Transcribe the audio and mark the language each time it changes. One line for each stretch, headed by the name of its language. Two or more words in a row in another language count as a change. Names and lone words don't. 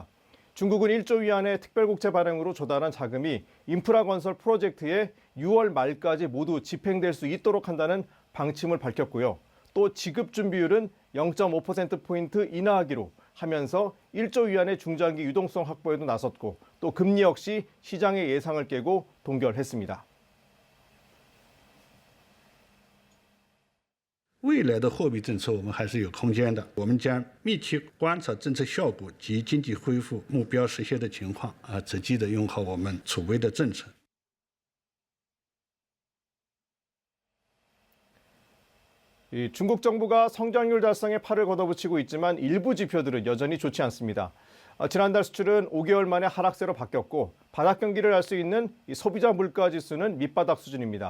Korean: 중국은 1조 위안의 특별국채 발행으로 조달한 자금이 인프라 건설 프로젝트에 6월 말까지 모두 집행될 수 있도록 한다는 방침을 밝혔고요. 또 지급 준비율은 0.5%포인트 인하하기로 하면서 1조 위안의 중장기 유동성 확보에도 나섰고 또 금리 역시 시장의 예상을 깨고 동결했습니다.
Chinese: 未来的货币政策我们还是有空间的，我们将密切观察政策效果及经济恢复目标实现的情况，积极的用好我们储备的政策。
Korean: 중국 정부가 성장률 달성에 팔을 걷어붙이고 있지만 일부 지표들은 여전히 좋지 않습니다. 지난달 수출은 5개월 만에 하락세로 바뀌었고 바닥 경기를 할 수 있는 소비자 물가 지수는 밑바닥 수준입니다.